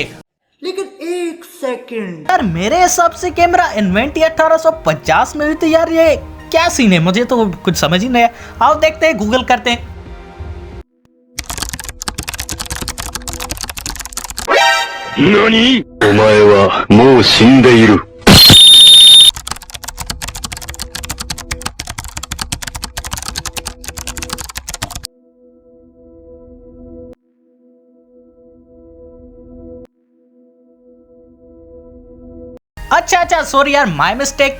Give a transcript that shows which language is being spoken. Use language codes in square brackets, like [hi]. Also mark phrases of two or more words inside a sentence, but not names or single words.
[hi] लेकिन एक सेकंड यार, मेरे हिसाब से कैमरा इन्वेंट 1850 में हुई थी। यार ये क्या सीन है, मुझे तो कुछ समझ ही नहीं आया। आओ देखते हैं, गूगल करते हैं। नानी? [ja] お前はもう死んでいる。 [hi] अच्छा सॉरी यार, [en] my mistake.